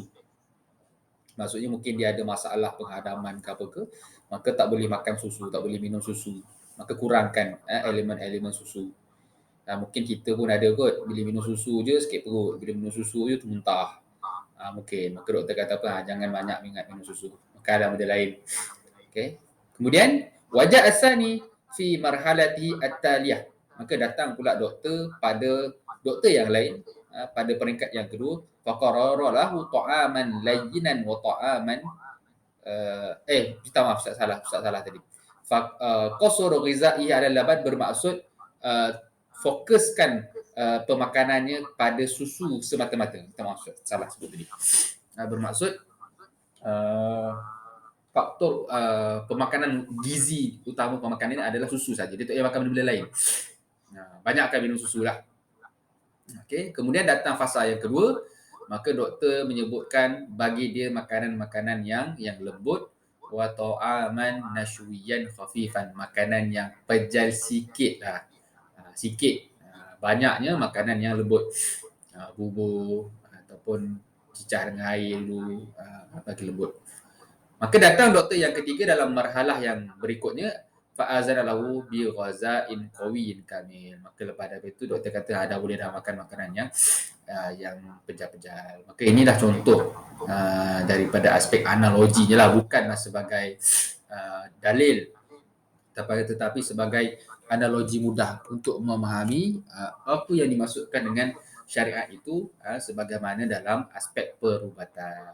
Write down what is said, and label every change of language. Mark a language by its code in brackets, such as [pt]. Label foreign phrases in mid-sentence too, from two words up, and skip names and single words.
[ms] Maksudnya mungkin dia ada masalah penghadaman ke apa ke, maka tak boleh makan susu, tak boleh minum susu. Maka kurangkan elemen-elemen susu. Mungkin kita pun ada kot, bila minum susu je sakit perut, bila minum susu je tu muntah. Mungkin. Maka doktor kata apa? Jangan banyak minum susu. Maka ada benda lain. Okay. Kemudian, [ar] wajah asani fi marhalati at-taliyah. [ms] Maka datang pula doktor yang lain pada peringkat yang kedua. [ar] Faqarara lahu ta'aman layyinan wa ta'aman [ms] Ustaz salah tadi. [ar] Qasara ghizaihi ala laban [ms] bermaksud fokuskan pemakanannya pada susu semata-mata. Kita maksud salah sebut tadi. Bermaksud faktor pemakanan gizi utama pemakanan ini adalah susu saja. Dia tak payah makan benda-benda lain. Banyakkan minum susu lah. Okay. Kemudian datang fasa yang kedua, maka doktor menyebutkan bagi dia makanan-makanan yang lembut, [ar] wa ta'aman nashwiyan khafifan, [ms] makanan yang pejal sikit lah. Sikit. Banyaknya makanan yang lembut. Bubur ataupun cicah dengan air dulu bagi lembut. Maka datang doktor yang ketiga dalam marhalah yang berikutnya, [ar] fa'azana lahu bi ghaza'in qawiyyin kamil. [ms] Maka lepas daripada itu doktor kata dah boleh dah makan makanan yang pejal-pejal. Maka inilah contoh daripada aspek analoginya lah, bukanlah sebagai dalil, tetapi sebagai analogi mudah untuk memahami apa yang dimaksudkan dengan syariat itu sebagaimana dalam aspek perubatan.